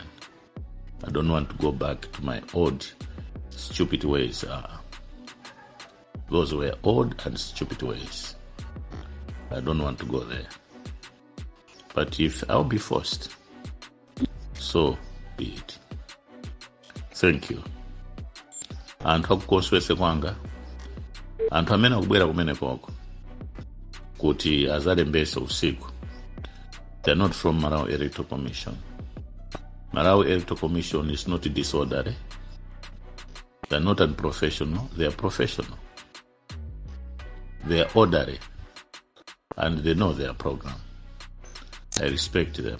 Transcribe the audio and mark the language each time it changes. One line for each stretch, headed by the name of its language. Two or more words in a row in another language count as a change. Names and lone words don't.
English: I don't want to go back to my old stupid ways. Those were old and stupid ways. I don't want to go there. But if I'll be forced, so be it. Thank you. And
Nyanja: hakukoswese kwanga. Anthu amene akubwera kumene koko kuti azalembesa usiku.
English: They're not from Malawi Electoral Commission. Malawi Electoral Commission is not disorderly. They're not unprofessional. They are professional. They are orderly. And they know their program. I respect them.